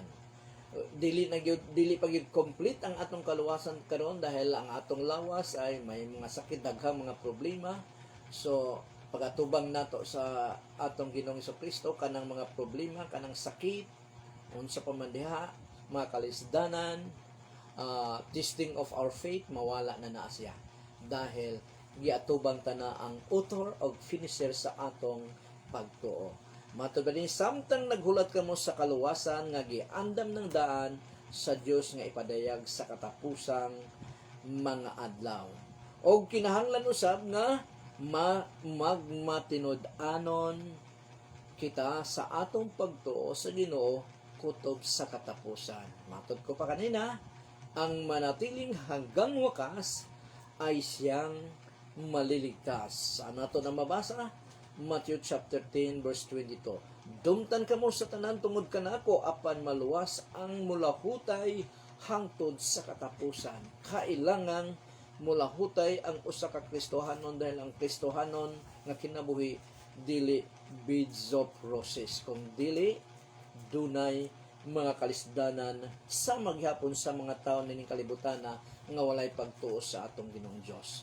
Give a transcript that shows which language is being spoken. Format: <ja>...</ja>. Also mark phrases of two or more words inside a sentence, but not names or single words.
<ceb>Dili pa gyud complete ang atong kaluwasan karon dahil ang atong lawas ay may mga sakit, daghang mga problema. So pagatubang nato sa atong Ginoong Kristo kanang mga problema, kanang sakit, unsa pa man diha, mga kalisdanan,</ceb> <en>testing of our faith,</en> <ceb>mawala na siya dahil giatubang ta na ang author o finisher sa atong pagtuo. Matod ba din, samtang naghulat kamo sa kaluwasan nga giandam ng daan sa Dios nga ipadayag sa katapusang mga adlaw. Og kinahanglan usab nga magmatinud-anon kita sa atong pagtuo sa Ginoo kutob sa katapusan. Matod ko pa kanina,</ceb> <tl>ang manatiling hanggang wakas ay siyang maliligtas. Ano ito na mabasa?</tl> <en>Matthew chapter 10 verse 22.</en> <ceb>Dumtan kamo sa tanan tungod kanako apan maluwas ang mulahutay hangtod sa katapusan. Kailangan mulahutay ang usa ka Kristohanon dahil ang Kristohanon nga kinabuhi dili</ceb> <en>beads of roses,</en> <ceb>kung dili dunay mga kalisdanan sa maghapon sa mga taon nining kalibutan na nga walay pagtuo sa atong Ginoong Dios.</ceb>